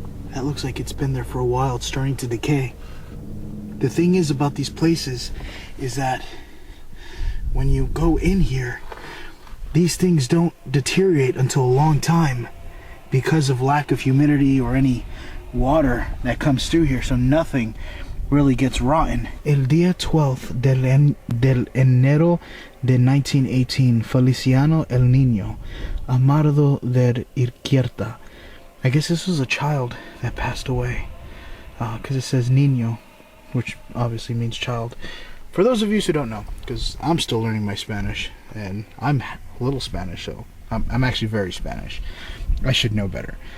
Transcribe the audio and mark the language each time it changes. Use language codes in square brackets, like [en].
[en] That looks like it's been there for a while. It's starting to decay. The thing is about these places is that when you go in here, these things don't deteriorate until a long time because of lack of humidity or any water that comes through here, so nothing really gets rotten. [es] El día 12 del enero de 1918, Feliciano el Niño, amado de Izquierda. [en] I guess this was a child that passed away, because it says niño, which obviously means child. For those of you who don't know, because I'm still learning my Spanish, and I'm a little Spanish, so I'm actually very Spanish. I should know better.